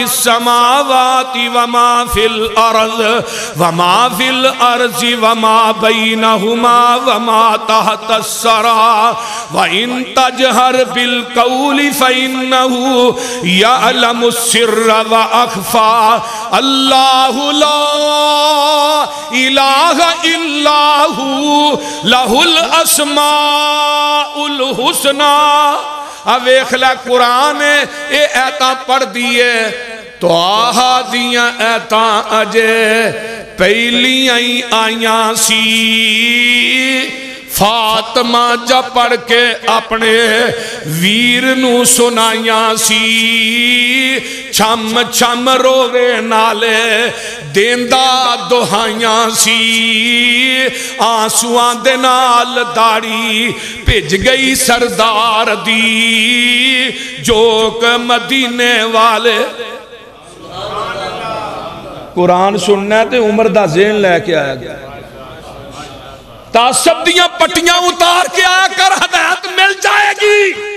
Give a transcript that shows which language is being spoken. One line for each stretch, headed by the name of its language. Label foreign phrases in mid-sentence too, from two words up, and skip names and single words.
Arabic: السماوات وما في الارض وما في الارض وما بينهما وما تحت الثرى وان تجهر بالقول فانه يعلم السر واخفى الله لا اله الا هو له الاسماء الحسنى.
Punjabi: ویکھ لے قرآن اے ایتاں پڑھ دیئے تو آہا دیاں ایتاں اجے پہلیاں ہی آیاں سی. فاطمہ جا پڑھ کے اپنے ویر نو سنائیاں سی چھم چھم روے نالے دیندہ دہائیاں سی آنسوان دے نال داڑی پج گئی سردار دی جوک مدینے والے. قرآن سننا تے عمر دا ذہن لے کے آیا گیا تعصب دیاں پٹیاں اتار کے آیا کر ہدایت مل جائے گی.